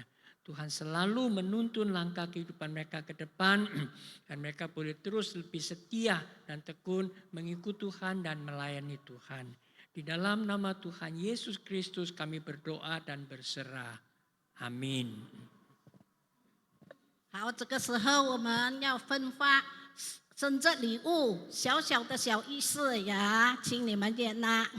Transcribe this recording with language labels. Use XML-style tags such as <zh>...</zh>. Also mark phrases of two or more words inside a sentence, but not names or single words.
<id>Tuhan selalu menuntun langkah kehidupan mereka ke depan dan mereka boleh terus lebih setia dan tekun mengikuti Tuhan dan melayani Tuhan. Di dalam nama Tuhan Yesus Kristus kami berdoa dan berserah. Amin.</id> <zh>好，这个时候我们要分发生日礼物，小小的小仪式呀，请你们点拿。</zh>